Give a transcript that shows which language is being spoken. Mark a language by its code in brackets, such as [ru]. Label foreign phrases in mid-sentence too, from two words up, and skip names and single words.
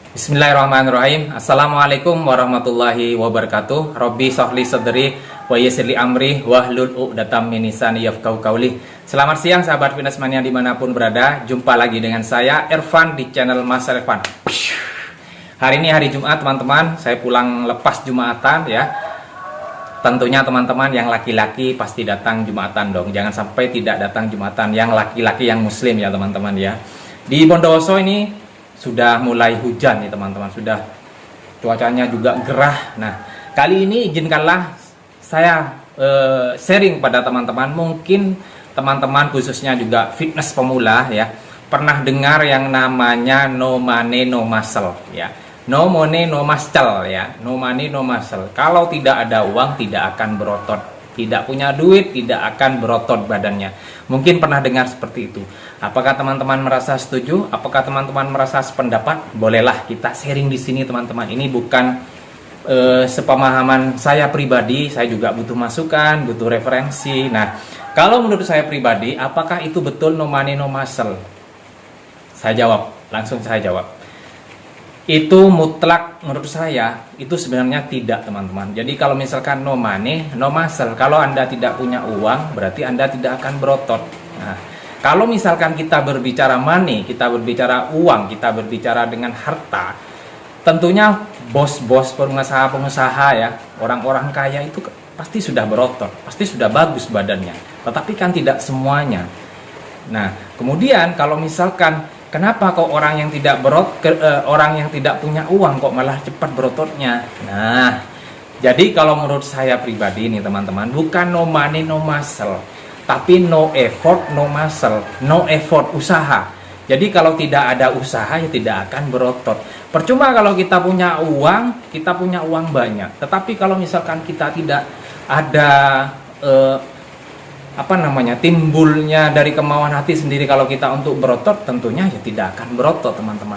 [ar] بسم الله الرحمن الرحيم. السلام عليكم ورحمة الله وبركاته. رب اشرح لي صدري ويسر لي أمري واحلل عقدة من لساني يفقهوا قولي. [id] Selamat siang sahabat Fitness Mania dimanapun berada. Jumpa lagi dengan saya Irfan di channel Mas Irfan. Hari ini hari Jumat teman-teman. Saya pulang lepas Jumatan ya. Tentunya teman-teman yang laki-laki pasti datang Jumatan dong. Jangan sampai tidak datang Jumatan yang laki-laki yang muslim ya teman-teman ya. Di Bondowoso ini sudah mulai hujan nih teman-teman, sudah cuacanya juga gerah. Nah, kali ini izinkanlah saya sharing pada teman-teman. Mungkin teman-teman khususnya juga fitness pemula ya, pernah dengar yang namanya [en] no money no muscle [id] ya. [en] No money no muscle ya, no money no muscle. [id] Kalau tidak ada uang tidak akan berotot. Tidak punya duit tidak akan berotot badannya. Mungkin pernah dengar seperti itu. Apakah teman-teman merasa setuju? Apakah teman-teman merasa sependapat? Bolehlah kita sharing di sini teman-teman. Ini bukan sepemahaman saya pribadi. Saya juga butuh masukan, butuh referensi. Nah, kalau menurut saya pribadi, apakah itu betul [en] no money no muscle? [id] Saya jawab, langsung saya jawab. Itu mutlak menurut saya itu sebenarnya tidak teman-teman. Jadi kalau misalkan [en] no money no muscle, [id] kalau Anda tidak punya uang berarti Anda tidak akan berotot. Nah, kalau misalkan kita berbicara money, kita berbicara uang, kita berbicara dengan harta, tentunya bos-bos pengusaha-pengusaha ya, orang-orang kaya itu pasti sudah berotot, pasti sudah bagus badannya. Tetapi kan tidak semuanya. Nah, kemudian kalau misalkan kenapa kok orang yang tidak orang yang tidak punya uang kok malah cepat berototnya? Nah, jadi kalau menurut saya pribadi nih teman-teman, bukan [en] no money no muscle, [id] tapi [en] no effort no muscle, no effort [id] usaha. Jadi kalau tidak ada usaha ya tidak akan berotot. Percuma kalau kita punya uang banyak, tetapi kalau misalkan kita tidak ada timbulnya dari kemauan hati sendiri kalau kita untuk berotot, tentunya ya tidak akan berotot teman-teman.